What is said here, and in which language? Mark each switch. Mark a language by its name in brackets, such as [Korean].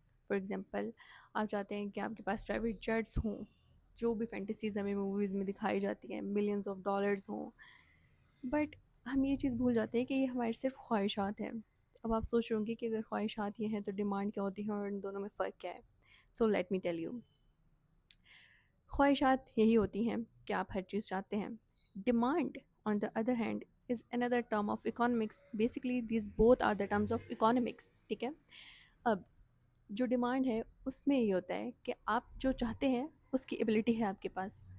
[English] for example, [Urdu] آپ چاہتے ہیں کہ آپ کے پاس پرائیویٹ جیٹس ہوں، جو بھی فینٹیسیز ہمیں موویز میں دکھائی جاتی ہیں، ملینز آف ڈالرز ہوں، بٹ ہم یہ چیز بھول جاتے ہیں کہ یہ ہمارے صرف خواہشات ہیں. اب آپ سوچ رہے ہوں گے کہ اگر خواہشات یہ ہیں تو ڈیمانڈ کیا ہوتی ہے اور ان دونوں میں فرق کیا ہے. [English] So let me tell you. [Urdu] خواہشات یہی ہوتی ہیں کہ آپ ہر چیز چاہتے ہیں. [English] Demand on the other hand is under term of economics. Basically these both are the terms of economics. [Urdu] ٹھیک ہے، اب جو ڈیمانڈ ہے اس میں یہ ہوتا ہے کہ آپ جو چاہتے ہیں اس کی ایبلٹی ہے آپ کے پاس.